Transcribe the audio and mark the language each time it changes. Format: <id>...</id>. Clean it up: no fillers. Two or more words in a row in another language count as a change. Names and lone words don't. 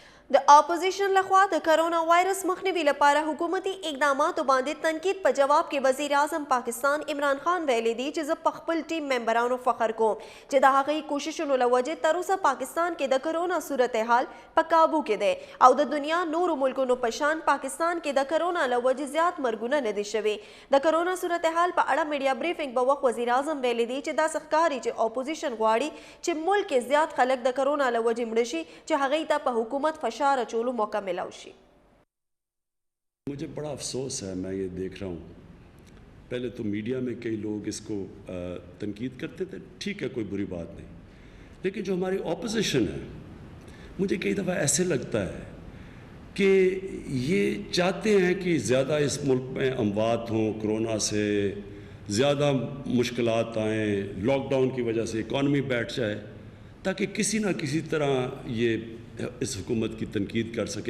<ps>د اپوزیشن لخوا د کرونا وایرس مخنیوي لپاره حکومتي اقداماتو باندې تنقید په جواب کې وزیر اعظم پاکستان عمران خان ویلي دی چې زه په خپل ټیم ممبرانو فخر کوم چې د هغوی کوششونو له وجې تر اوسه پاکستان کې د کرونا صورتحال په قابو کې دی او د دنیا نورو ملکونو په شان پاکستان کې د کرونا له وجې زیات مرګونه نه دي شوي. د کرونا صورتحال په اړه میډیا بریفنګ په وخت وزیر اعظم ویلي دی چې داسې ښکاري چې اپوزیشن غواړي چې ملک کې زیات خلک د کرونا له وجې مړه شي چې هغوی ته په حکومت فشار اچولو موقع ملاو شي.</ps> <ur>مجھے بڑا افسوس ہے، میں یہ دیکھ رہا ہوں، پہلے تو میڈیا میں کئی لوگ اس کو تنقید کرتے تھے، ٹھیک ہے کوئی بری بات نہیں، لیکن جو ہماری اپوزیشن ہے مجھے کئی دفعہ ایسے لگتا ہے کہ یہ چاہتے ہیں کہ زیادہ اس ملک میں اموات ہوں، کرونا سے زیادہ مشکلات آئیں، لاک ڈاؤن کی وجہ سے اکانومی بیٹھ جائے تاکہ کسی نہ کسی طرح یہ اس حکومت کی تنقید کر سکیں.</ur>